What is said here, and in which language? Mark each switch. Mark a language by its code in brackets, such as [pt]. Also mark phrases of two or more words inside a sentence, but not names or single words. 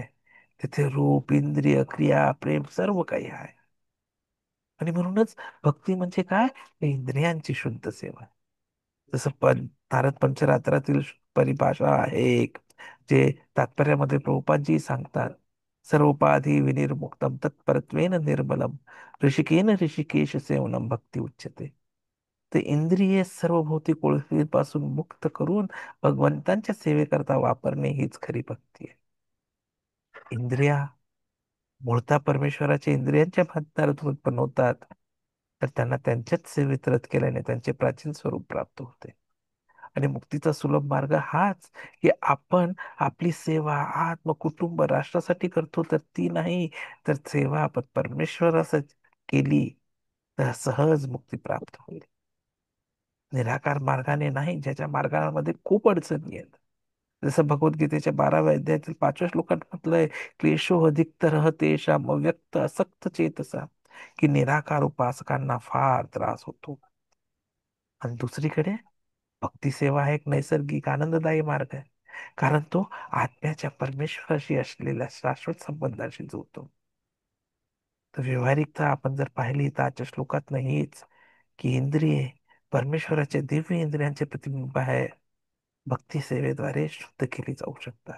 [mr] तिथे रूप, इंद्रिय, क्रिया, प्रेम सर्व काही आहे. आणि म्हणूनच भक्ती म्हणजे काय? तर इंद्रियांची शुद्ध सेवा. जसं तारक पंचरात्रातील परिभाषा आहे एक, जे तात्पर्यामध्ये प्रभुपादजी सांगतात. [sa] सर्वोपाधी विनिर्मुक्तम तत्परत्वेन निर्मलम ऋषिकेन ऋषिकेश सेवनम भक्ती उच्यते. [mr] ते इंद्रिये सर्व भौतिक ओळखीपासून मुक्त करून भगवंतांच्या सेवेकरता वापरणे हीच खरी भक्ती आहे. इंद्रिया मूळतः परमेश्वराच्या इंद्रियांच्या भातनारातून उत्पन्न होतात, तर त्यांना त्यांच्याच सेवेत रत केल्याने त्यांचे प्राचीन स्वरूप प्राप्त होते. आणि मुक्तीचा सुलभ मार्ग हाच, की आपण आपली सेवा आत्म, कुटुंब, राष्ट्रासाठी करतो, तर ती नाही, तर सेवा आपण परमेश्वरासाठी केली, तर सहज मुक्ती प्राप्त होईल. निराकार मार्गाने नाही, ज्याच्या मार्गामध्ये खूप अडचणी आहेत. जसं भगवद्गीतेच्या 12व्या अध्यायातील 5व्या श्लोकात म्हटलंय, [sa] क्लेशो अधिकतर तेषाम अव्यक्त असक्त चेतसा, [mr] की निराकार उपासकांना फार त्रास होतो. आणि दुसरीकडे भक्ती सेवा हा एक नैसर्गिक आनंददायी मार्ग आहे, कारण तो आत्म्याच्या परमेश्वराशी असलेल्या शाश्वत संबंधाशी जोडतो. तर व्यावहारिकता आपण जर पाहिली, तर आजच्या श्लोकात नाहीच, की इंद्रिये परमेश्वराच्या दिव्य इंद्रियांचे प्रतिबिंब आहे, भक्ती सेवेद्वारे शुद्ध केली जाऊ शकतात.